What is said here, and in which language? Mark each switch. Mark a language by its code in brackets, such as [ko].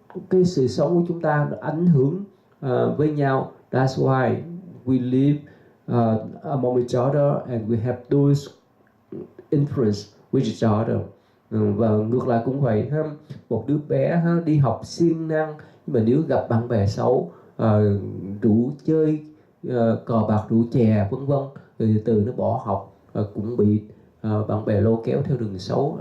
[vi] cái sự sống của chúng ta nó ảnh hưởng với nhau. [en] That's why we live among each other and we have those influence with each other. [vi] Và ngược lại cũng vậy ha. Một đứa bé ha, đi học siêng năng nhưng mà nếu gặp bạn bè xấu, rủ chơi cờ bạc rượu chè vân vân, rồi từ nó bỏ học, cũng bị bạn bè lôi kéo theo đường xấu.